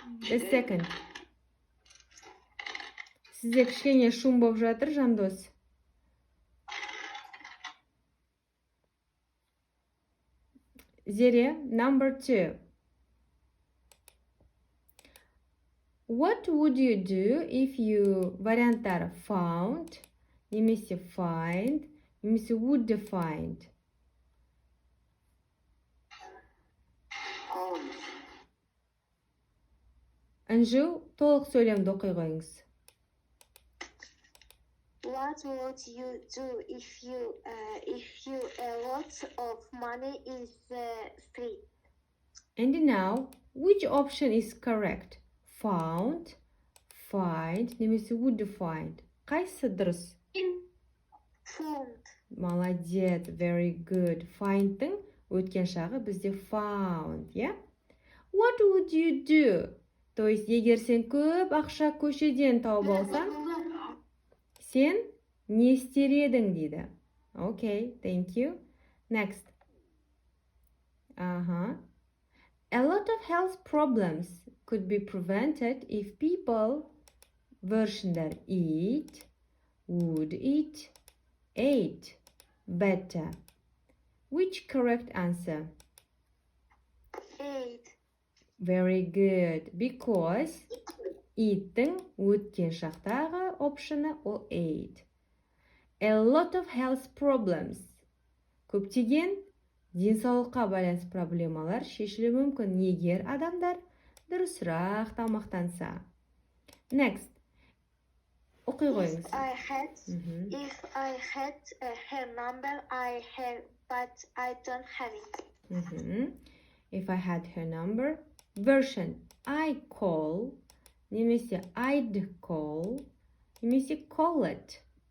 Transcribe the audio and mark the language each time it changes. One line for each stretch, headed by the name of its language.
English: A second.
Kazakh: Сізде кішкене шум болып жатыр, Жандос.
English: Зере, number 2. What would you do if you
Kazakh: варианттары
English: found,
Kazakh: немесе
English: find, немесе would find?
Kazakh: Анжу, толық сөйлемді оқи қойыңыз.
English: What would you do if you a lot of money in the street? And now, which option is correct? Found, find,
Kazakh: немесе
English: would find.
Kazakh: Қайсы дұрыс?
English: Found. Молодец, very good.
Kazakh: Find'тың өткен шағы бізде found,
English: yeah? What would you do?
Russian: То есть,
Kazakh: егер сен көп ақша көшеден тауып алсаң, сен не істер едің дейді.
English: Okay, thank you. Next. A lot of health problems could be prevented if people versionдар eat, would eat, ate better. Which correct answer? Ate. Very good.
Kazakh: Because eat'тің өткен шақтағы option'ы ол ate.
English: A lot of health problems.
Kazakh: Көптеген денсаулыққа байланысты проблемалар шешілуі мүмкін егер адамдар дұрысырақ тамақтанса.
English: Next.
Kazakh: Оқи қойыңыз.
English: If I had her number, but I don't have it. If I had her number, version I call,
Kazakh: немесе
English: I'd call, немесе call it.